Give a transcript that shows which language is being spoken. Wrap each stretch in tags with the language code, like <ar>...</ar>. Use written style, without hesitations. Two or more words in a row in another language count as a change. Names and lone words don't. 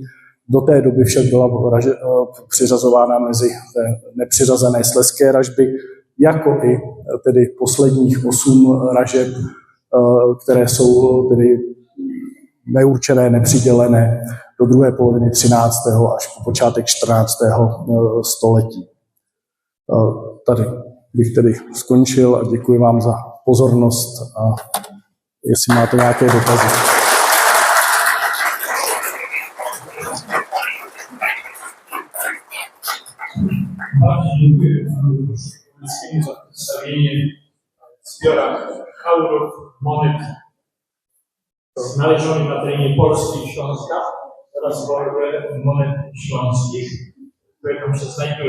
<cs>Do té doby však byla přiřazována mezi nepřiřazené slezské ražby, jako i tedy posledních 8 ražeb, které jsou tedy neurčené, nepřidělené do druhé poloviny 13. až po počátek 14. století. Tady bych tedy skončil a děkuji vám za pozornost a jestli máte nějaké dotazy.</cs> <pl>Bardzo dziękuję panu Wójcickiemu za przedstawienie zbiora haurów, monet znalezionych na terenie Polski i Śląska oraz zbiorę monet śląskich, które tam się znajdują.</pl>